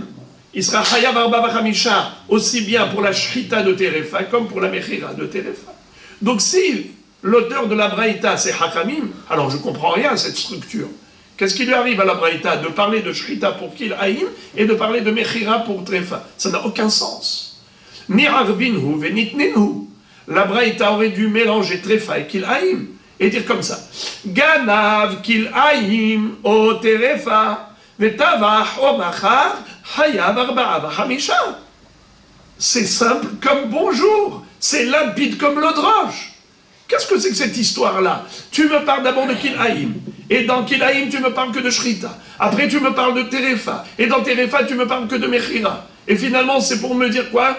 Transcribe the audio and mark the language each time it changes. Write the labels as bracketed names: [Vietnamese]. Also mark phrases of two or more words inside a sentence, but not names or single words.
[French] Il sera [Hebrew] חייב ארבעה בחמישה [French] aussi bien pour la Shrita de Terefa comme pour la Mechira de Terefa. Donc si l'auteur de la Braïta c'est Chachamim, alors je ne comprends rien à cette structure. Qu'est-ce qui lui arrive à la Braïta de parler de Shrita pour Kil'aim et de parler de Mechira pour Terefa? Ça n'a aucun sens. [Aramaic] ניערבינהו וניתנינהו. [French] La Braïta aurait dû mélanger Terefa et Kil'aim et dire comme ça. [Hebrew] גנב כלאים או טרפה וטבח או מכר חייב ארבעה בחמישה. [French] C'est simple comme bonjour, c'est limpide comme l'eau de roche. Qu'est-ce que c'est que cette histoire-là? Tu me parles d'abord de Kil'aim, et dans Kil'aim tu me parles que de Shrita. Après tu me parles de Terefa, et dans Terefa tu me parles que de Mechira. Et finalement c'est pour me dire quoi?